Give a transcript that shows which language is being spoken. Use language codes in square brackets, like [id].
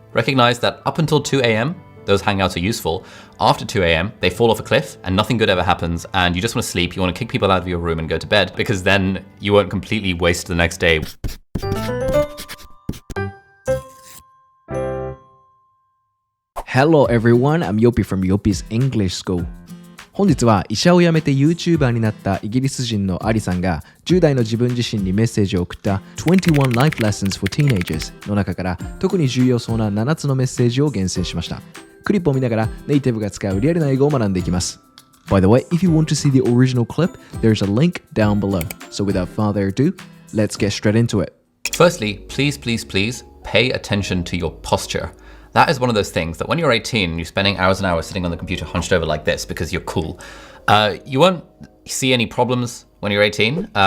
[en] Recognize that up until 2 a.m., those hangouts are useful. After 2 a.m., they fall off a cliff and nothing good ever happens and you just want to sleep, you want to kick people out of your room and go to bed because then you won't completely waste the next day. Hello everyone, I'm Yopi from Yopi's English School. [ja] 本日は医者を辞めて YouTuber になったイギリス人のアリさんが10代の自分自身にメッセージを送った21 Life Lessons for Teenagers の中から特に重要そうな7つのメッセージを厳選しました。クリップを見ながらネイティブが使うリアルな英語を学んでいきます。 [en] By the way, if you want to see the original clip, there's a link down below. So without further ado, let's get straight into it. Firstly, please pay attention to your posture.That is one of those things that when you're 18 and you're spending hours and hours sitting on the computer hunched over like this because you're cool, you won't see any problems when you're 18.